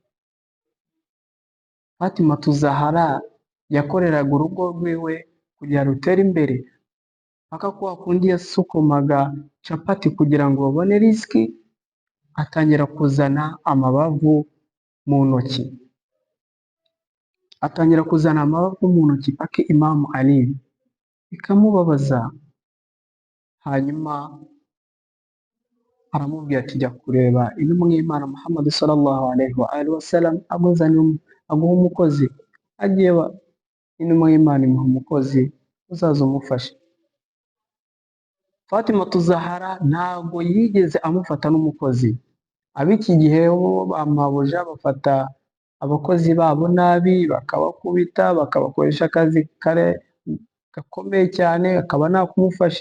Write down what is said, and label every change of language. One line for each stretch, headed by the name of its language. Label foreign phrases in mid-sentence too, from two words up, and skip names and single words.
Kinyarwanda: Fatima Zahra yakoreraga urugo rwiwe kugira rutere imbere, mpaka kwa kundi yasukumaga capati kugira ngo babone risiki, atangira kuzana amabavu mu ntoki, paka Imam Ali bikamubabaza. Hanyuma aramubwira ati jya kureba intumwa y'Imana Muhammad
Arabic: صلى الله عليه وعلى آله وسلم
Kinyarwanda: aguha umukozi. Agiye intumwa y'Imana imuha umukozi uzaza umufasha. Fatima Zahra ntabwo yigeze amufata n'umukozi. Ab'iki gihe bo bamabuja bafata abakozi babo nabi, bakabakubita, bakabakoresha akazi gakomeye cyane, akaba nta kumufasha.